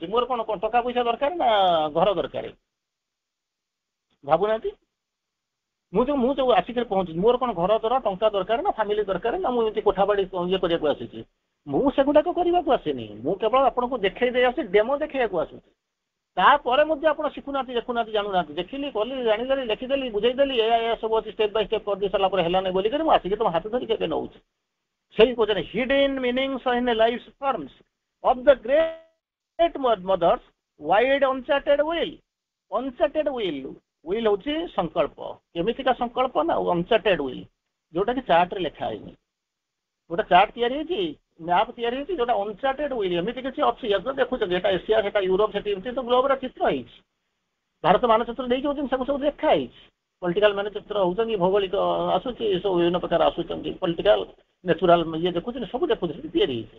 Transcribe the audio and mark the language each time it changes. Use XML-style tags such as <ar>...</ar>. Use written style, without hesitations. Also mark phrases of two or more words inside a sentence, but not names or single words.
<or>ମୋର କଣ ଟଙ୍କା ପଇସା ଦରକାର ନା ଘର ଦରକାର? ଭାବୁନାହାନ୍ତି, ମୁଁ ଯୋଉ ଆସିକରି ପହଞ୍ଚୁଛି, ମୋର କଣ ଘର ଦ୍ୱାରା ଟଙ୍କା ଦରକାର ନା ଫାମିଲି ଦରକାର ନା ମୁଁ ଏମିତି କୋଠା ବାଡି ଇଏ କରିବାକୁ ଆସିଛି? ମୁଁ ସେଗୁଡାକ କରିବାକୁ ଆସିନି, ମୁଁ କେବଳ ଆପଣଙ୍କୁ ଦେଖେଇ ଦେଇ ଆସୁଛି, ଡେମୋ ଦେଖେଇବାକୁ ଆସୁଛି। ତାପରେ ମଧ୍ୟ ଆପଣ ଶିଖୁନାହାନ୍ତି, ଦେଖୁନାହାନ୍ତି, ଜାଣୁନାହାନ୍ତି। ଦେଖିଲି, କଲି, ଜାଣିଦେଲି, ଲେଖିଦେଲି, ବୁଝେଇଦେଲି, ଏୟା ସବୁ ଅଛି,</or> <en>step by step</en> <or>କରିଦେଇ ସାରିଲା ପରେ ହେଲାନି ବୋଲିକରି ମୁଁ ଆସିକି ତମ ହାତ ଧରିକି ଏବେ ନଉଛି। ସେଇ କହୁଛନ୍ତି</or> <en>hidden meanings in life's forms of the great mothers wide uncharted will. uncharted will</en> <or>ହଉଛି ସଂକଳ୍ପ, କେମିତିକା ସଂକଳ୍ପ ନା</or> <en>uncharted will,</en> <or>ଯୋଉଟା କି ଚାର୍ଟ ରେ ଲେଖା ହେଇନି। ଗୋଟେ ଚାର୍ଟ ତିଆରି ହେଇଛି, ମ୍ୟାପ ତିଆରି ହେଇଛି, ଯୋଉଟା</or> <en>uncharted will,</en> <or>ଏମିତି କିଛି ଅଛି ଦେଖୁଛନ୍ତି, ଏଟା ଏସିଆ, ସେଟା ୟୁରୋପ, ସେଠି ଏମିତି ତ ଗ୍ଲୋବର ଚିତ୍ର ହେଇଛି। ଭାରତ ମାନଚିତ୍ର ଦେଇକି ହଉଛନ୍ତି, ସବୁ ସବୁ ଲେଖା ହେଇଛି। ପଲିଟିକାଲ ମାନଚିତ୍ର ହଉଛନ୍ତି, ଭୌଗୋଳିକ ଆସୁଛି, ସବୁ ବିଭିନ୍ନ ପ୍ରକାର ଆସୁଛନ୍ତି,</or> <en>political natural</en> <or>ଇଏ ଦେଖୁଛନ୍ତି, ସବୁ ଦେଖୁଛନ୍ତି, ତିଆରି ହେଇଛି।</or>